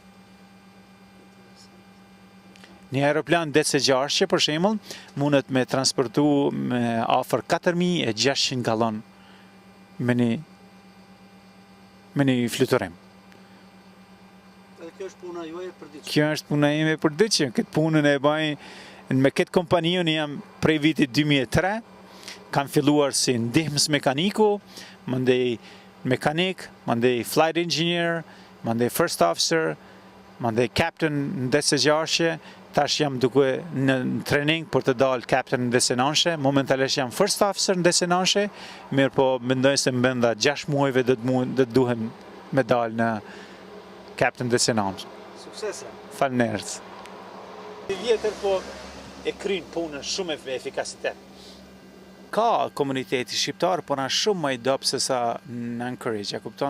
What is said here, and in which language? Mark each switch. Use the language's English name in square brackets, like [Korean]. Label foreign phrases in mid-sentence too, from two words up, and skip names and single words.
[Albanian] Një aeroplan DC-6 për shembull mundet me transportu me afër 4600 gallon me një fluturim. Kjo është puna juaj për ditë. Kjo është puna ime për ditë. Këtë punën e baj me këtë kompaniun jam prej vitit 2003. Kam filluar si ndihmës mekaniku, mandej mekanik, mandej [English] flight engineer, [Albanian] mandej [English] first officer, [Albanian] mandej captain në DC-6. Tash jam duke në trening për të dalë captain në DC-9. Momentalisht jam [English] first officer [Albanian] në DC-9, mirë po mendoj se mbenda 6 muajve do të duhem me dalë në captain DC-9. Suksese. Falënderit. Vjetër po e kryen punën shumë me efikasitet. Ka komuniteti shqiptar, por na shumë më i dobë se sa në Anchorage, ja kupton?